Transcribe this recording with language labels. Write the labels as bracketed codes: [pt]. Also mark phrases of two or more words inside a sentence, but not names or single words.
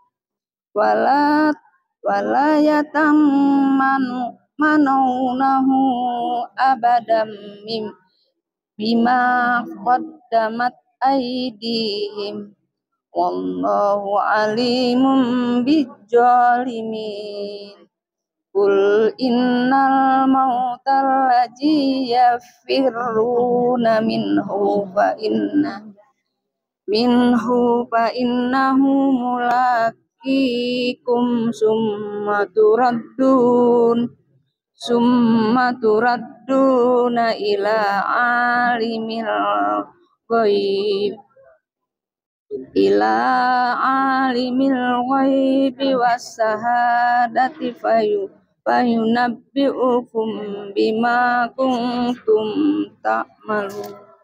[ar] ولا يتمنونه أبدا بما قدمت أيديهم والله عليم بالظالمين قل إن الموت الذي تفرون منه فإنه ملاقيكم ثم تردون غيب إلى عالم الغيب والشهادة فينبئكم بما كنتم تعملون.